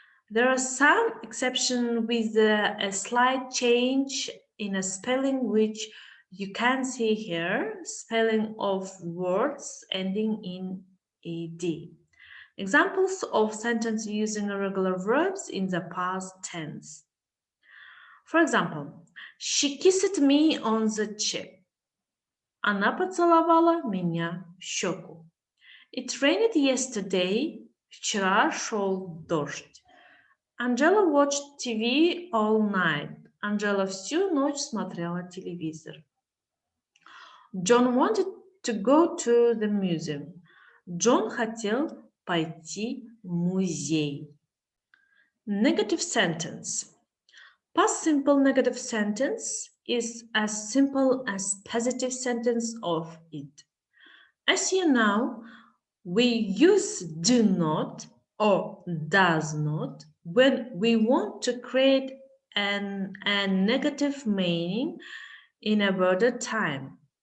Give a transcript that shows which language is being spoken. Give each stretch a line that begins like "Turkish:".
English: There are some exceptions with a slight change in a spelling which you can see here, spelling of words ending in ed. Examples of sentence using irregular verbs in the past tense. For example, she kissed me on the cheek.
Russian: Она поцеловала меня в щеку.
English: It rained yesterday.
Russian: Вчера шел дождь.
English: Angela watched TV all night.
Russian: Angela всю ночь смотрела телевизор.
English: John wanted to go to the museum.
Russian: Джон хотел пойти в музей.
English: Negative sentence. Past simple negative sentence is as simple as positive sentence of it. As you know, we use do not or does not when we want to create a negative meaning in a worded time.